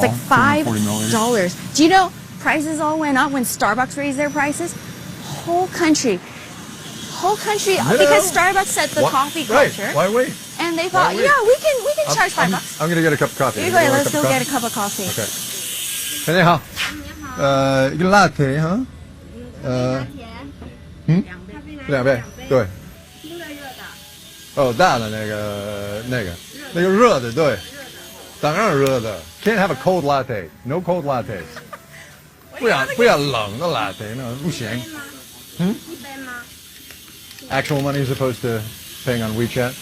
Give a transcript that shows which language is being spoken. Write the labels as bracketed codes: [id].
[en] That's like $5. Do you know prices all went up when Starbucks raised their prices? Whole country, because Starbucks set the coffee culture. Right. Why wait? And they thought, yeah, we can charge $5. I'm going to get a cup of coffee. Go ahead, let's go get a cup of coffee. Okay. [zh] 你好，一个 latte 哈，2杯，对。哦，大的那个热的，对，当然热的。 [en] Can't have a cold latte. No cold lattes. [zh] 不要冷的 latte， 那不行。 [en] Actual money as opposed to paying on WeChat?